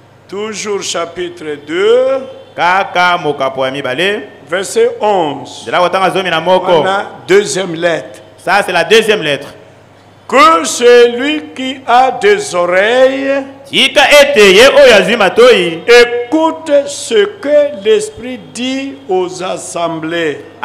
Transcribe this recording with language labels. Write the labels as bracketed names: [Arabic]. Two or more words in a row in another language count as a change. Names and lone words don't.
[French] Toujours chapitre 2. [Lingala] Kaka mokapo ya mibale. [French] Verset 11. Voilà, deuxième lettre. Ça, c'est la deuxième lettre. Que celui qui a des oreilles écoute ce que l'Esprit dit aux assemblées.